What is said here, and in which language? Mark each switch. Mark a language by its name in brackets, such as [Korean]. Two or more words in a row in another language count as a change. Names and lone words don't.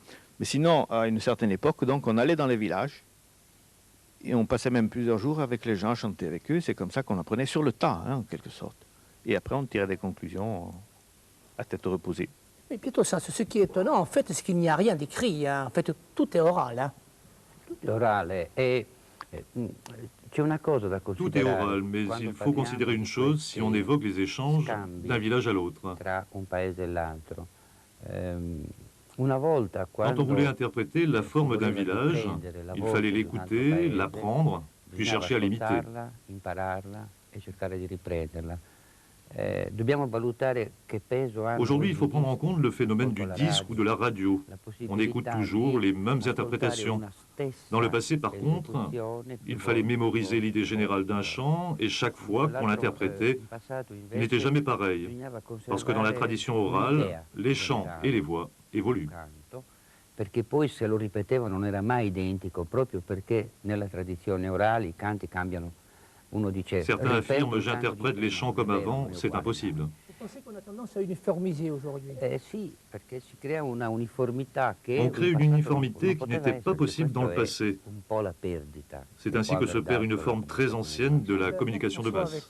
[French] Mais sinon, à une certaine époque, donc, on allait dans les villages et on passait même plusieurs jours avec les gens à chanter avec eux. C'est comme ça qu'on apprenait sur le tas, hein, en quelque sorte. Et après, on tirait des conclusions à tête reposée. Mais Pietro, ce qui est étonnant, en fait, c'est qu'il n'y a rien d'écrit. Hein. En fait, tout est oral. Hein. Tout est oral. Et [Italian] c'è una cosa da [French] Tout est oral, mais il faut considérer une chose si on évoque les échanges d'un village à l'autre. [Italian] Tra un paese e l'altro. [French] Quand on voulait interpréter la forme d'un village, il fallait l'écouter, l'apprendre, puis chercher à l'imiter. Aujourd'hui, il faut prendre en compte le phénomène du disque ou de la radio. On écoute toujours les mêmes interprétations. Dans le passé, par contre, il fallait mémoriser l'idée générale d'un chant et chaque fois qu'on l'interprétait, il n'était jamais pareil. Parce que dans la tradition orale, les chants et les voix évoluent. [Italian] Perché poi se lo ripeteva non era mai identico, proprio perché nella tradizione orale i canti cambiano. [French] Certains affirment « j'interprète les chants comme avant », c'est impossible. Vous pensez qu'on a tendance à uniformiser aujourd'hui? On crée une uniformité qui n'était pas possible dans le passé. C'est ainsi que se perd une forme très ancienne de la communication de masse.